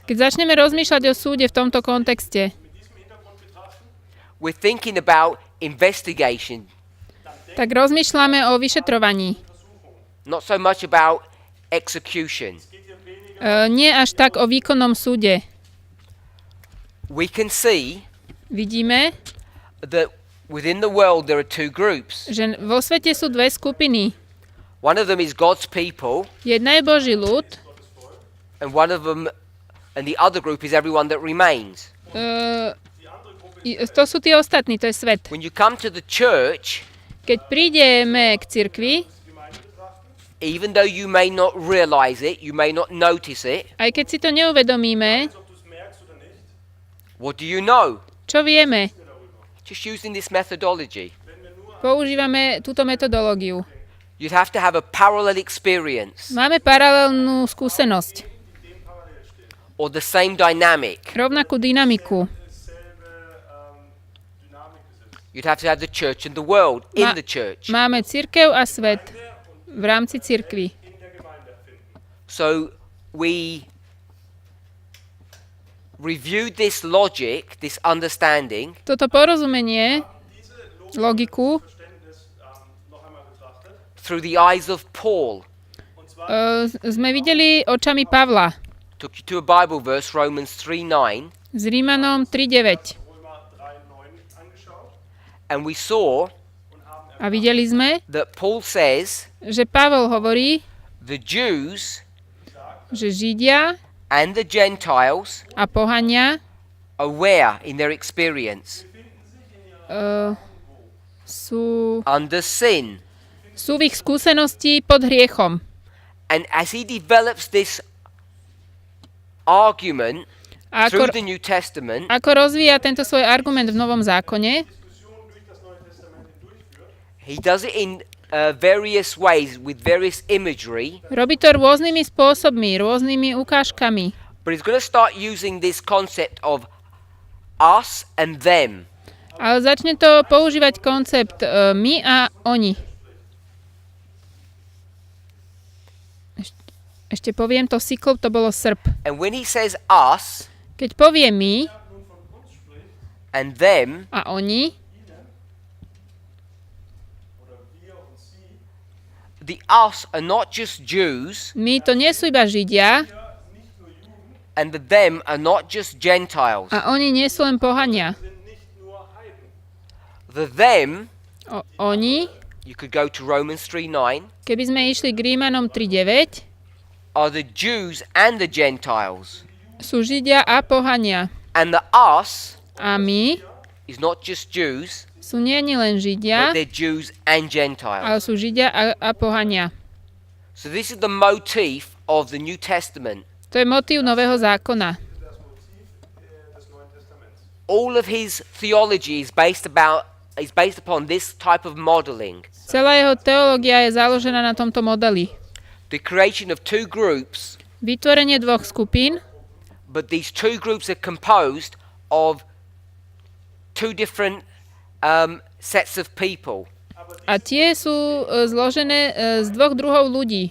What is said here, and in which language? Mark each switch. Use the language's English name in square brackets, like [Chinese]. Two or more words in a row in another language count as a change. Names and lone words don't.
[Slovak] Keď začneme rozmýšľať o súde v tomto kontexte, [English] we're thinking about investigation, [Slovak] tak rozmýšľame o vyšetrovaní. [English] not so much about execution. [Slovak] Nie až tak o výkonnom súde. [English] We can see [Slovak] Vidíme, [English] that within the world there are 2 groups. [Slovak] že vo svete sú 2 skupiny. [English] One of them is God's people, [Slovak] Jedna je Boží ľud, [English] and the other group is everyone that remains. [Slovak] to sú tí ostatní, to je svet. [English] When you come to the church, [Slovak] Keď prídeme k cirkvi, [English] even though you may not realize it, you may not notice it, [Slovak] aj keď si to neuvedomíme, [English] what do you know? [Slovak] čo vieme? [English] Just using this methodology. [Slovak] Používame túto metodológiu. [English] You'd have to have a parallel experience [Slovak] Máme paralelnú skúsenosť, [English] or the same dynamic. [Slovak] rovnakú dynamiku. [English] You'd have to have the church and the world in the church. [Slovak] Máme cirkev a svet v rámci cirkvi. [English] So we reviewed this logic, this understanding, [Slovak] Toto porozumenie, logiku, [English] through the eyes of Paul. [Slovak] sme videli očami Pavla [English] Took you to a Bible verse, Romans 3:9, [Slovak] s Rímanom 3.9. [English] and we saw [Slovak] A videli sme, [English] that Paul says [Slovak] že Pavel hovorí, [English] the Jews [Slovak] že Židia [English] and the Gentiles [Slovak] a pohania [English] are where in their experience? [Slovak] sú [English] Under sin. [Slovak] v ich skúsenosti pod hriechom. [English] And as he develops this argument [Slovak] A [English] through the New Testament, [Slovak] ako rozvíja tento svoj argument v Novom zákone, [English] he does it in various ways with various imagery, [Slovak] robí to rôznymi spôsobmi, rôznymi ukážkami. [English] but he's going to start using this concept of us and them. [Slovak] Ale začne to používať koncept my a oni. Ešte poviem, to sickle, to bolo srp. [English] And when he says us [Slovak] Keď povie my [English] and them, [Slovak] a oni, [English] the us are not just Jews, [Slovak] My to nie sú iba Židia [English] and the them are not just Gentiles. [Slovak] a oni nie sú len pohania. [English] The them, [Slovak] Oni, [English] you could go to Romans 3:9, [Slovak] keby sme išli k Rímanom 3.9, [English] are the Jews and the Gentiles. [Slovak] sú Židia a pohania. [English] And the us [Slovak] A my [English] is not just Jews, [Slovak] sú nie len [English] but [Slovak] Židia, [English] they're Jews and [Slovak] ale [English] Gentiles. [Slovak] sú Židia a pohania. [English] So this is the motif of the New Testament. [Slovak] To je motív Nového zákona. [English] All of his theology is based upon this type of modeling. [Slovak] Celá jeho teológia je založená na tomto modeli. [English] The creation of two groups, [Slovak] Vytvorenie dvoch skupín, [English] but these two groups are composed of two different sets of people. [Slovak] a tie sú zložené z dvoch druhov ľudí.